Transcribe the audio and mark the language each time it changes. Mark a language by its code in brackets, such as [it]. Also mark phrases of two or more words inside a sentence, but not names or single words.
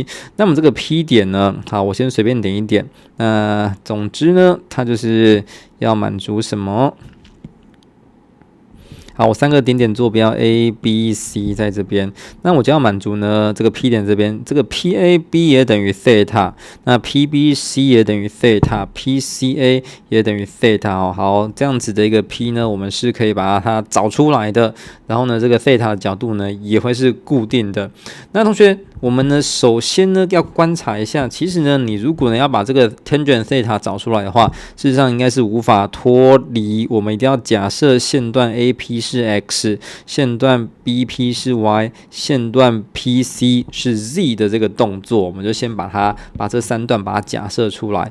[zh] 那麼這個 P 點呢，好，我先隨便點一點。那總之呢，它就是要滿足什麼？好，我三個點點坐標 A、B、C 在這邊，那我就要滿足呢這個 P 點這邊，這個 PAB 也等於 θ，那 PBC 也等於 θ，PCA 也等於 θ 哦。好，這樣子的一個 P 呢，我們是可以把它找出來的。然後呢，這個 θ 的角度呢也會是固定的。那同學，我們呢首先呢要觀察一下，其實呢你如果呢要把這個 tangent θ 找出來的話，事實上應該是無法脫離我們一定要假設線段 AP 是 x， 線段 BP 是 y， 線段 PC 是 z 的這個動作，我們就先把這三段把它假設出來。